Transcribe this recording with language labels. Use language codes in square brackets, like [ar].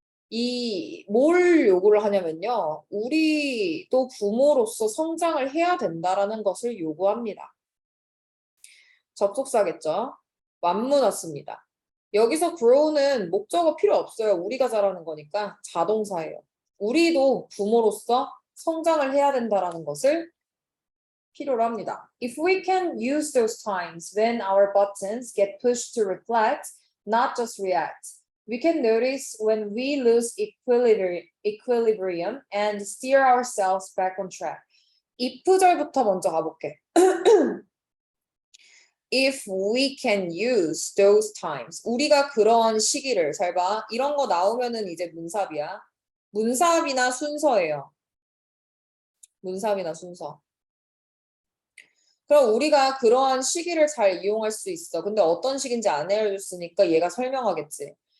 [ko] 이 뭘 요구를 하냐면요. 우리도 부모로서 성장을 해야 된다라는 것을 요구합니다. 접속사겠죠. 완문 왔습니다. 여기서 grow는 목적어 필요 없어요. 우리가 잘하는 거니까 자동사예요. 우리도 부모로서 성장을 해야 된다라는 것을 필요로 합니다. [en] If we can use those times when our buttons get pushed to reflect, not just react. We can notice when we lose equilibrium and steer ourselves back on track. [ko] if절부터 먼저 가볼게. [en] If we can use those times. [ko] 우리가 그런 시기를, 잘 봐. 이런 거 나오면은 이제 문sab이야. 문sab이나 순서예요. 문sab이나 순서. 그럼 우리가 그러한 시기를 잘 이용할 수 있어. 근데 어떤 시기인지 안 알려줬으니까 얘가 설명하겠지.